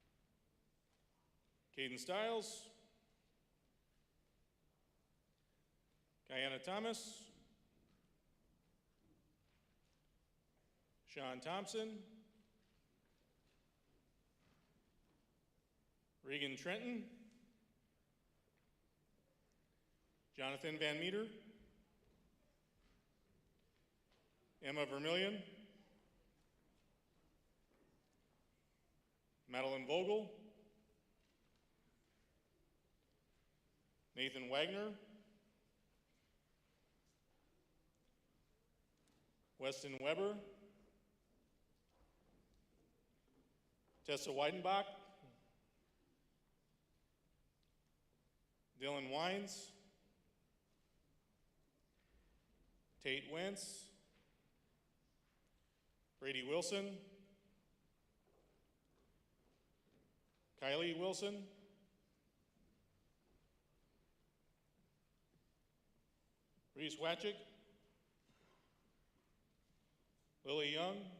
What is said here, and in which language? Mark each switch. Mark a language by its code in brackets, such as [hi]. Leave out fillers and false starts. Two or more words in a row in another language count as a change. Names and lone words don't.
[en] Caden Stiles, Diana Thomas, Sean Thompson, Regan Trenton, Jonathan Van Meter, Emma Vermillion, Madeline Vogel, Nathan Wagner, Weston Weber, Tessa Weidenbach, Dylan Wines, Tate Wentz, Brady Wilson, Kylie Wilson, Reese Watchick, Lily Young,